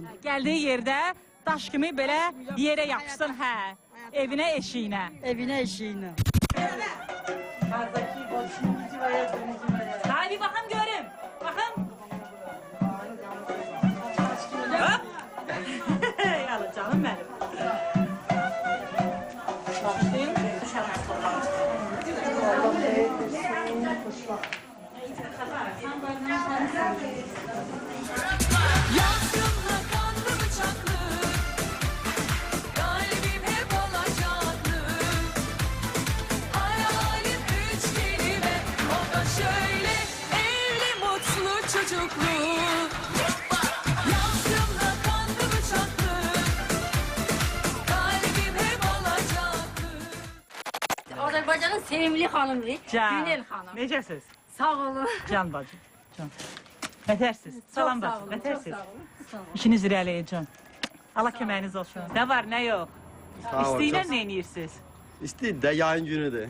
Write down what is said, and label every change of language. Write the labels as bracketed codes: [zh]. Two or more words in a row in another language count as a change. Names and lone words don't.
[az] Gəldiyi yerdə daş kimi belə yerə yapışsın, hə. Evinə, eşiyinə. Evinə, eşiyinə. Haydi baxın görüm. Baxın. Hop. Yalı canım mənim. Başlayayım. [tr] Yazdımla kanlı bıçaklı, kalbim hep alacaklı. Hayalim 3 kelime, o da şöyle: evli, mutlu, çocuklu. Yazdımla kanlı bıçaklı, kalbim hep alacaklı. [az] Azərbaycanın sevimli xanımı, Can. Günel xanım. Necəsiz? Sağ olun. Can bacım. Can. Nətərsiz? Salam sağ bacım. olun, Nətərsiz? çok sağ olun, sağ olun. İşiniz irəliyə can. Allah köməyiniz olsun. Nə var, nə yox? Sağ ol, İstəyinə çox- nə edirsiniz? İstəyir də yayın günüdür.